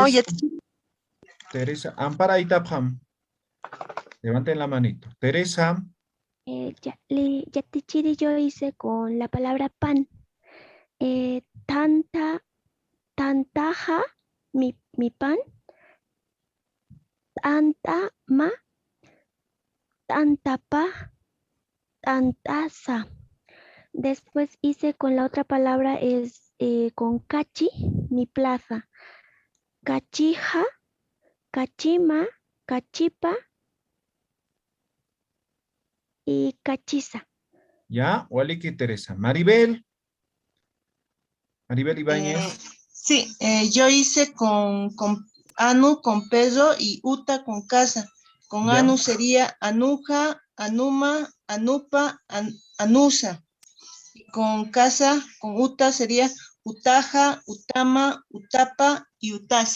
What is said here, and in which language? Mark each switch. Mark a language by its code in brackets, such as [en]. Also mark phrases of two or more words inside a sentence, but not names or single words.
[ay] Teresa, Ampara Itapam. [es] Levanten la manito. Teresa. Yatichiri yo hice con la palabra pan. Tantaja, mi pan. [ay] Tantama, tantapa, tantaza. [es] Después hice con la otra palabra es con cachi, mi plaza. [ay] Cachija, cachima, cachipa y cachiza. [es] ¿Ya? Waliki Teresa. Maribel. Maribel Ibáñez. Sí, yo hice con Anu con perro y Uta con casa. Con Ya. [ay] Anu sería Anuja, Anuma, Anupa, Anusa. [es] Y con casa, con Uta sería [ay] Utaja, Utama, Utapa [es] y Utasa.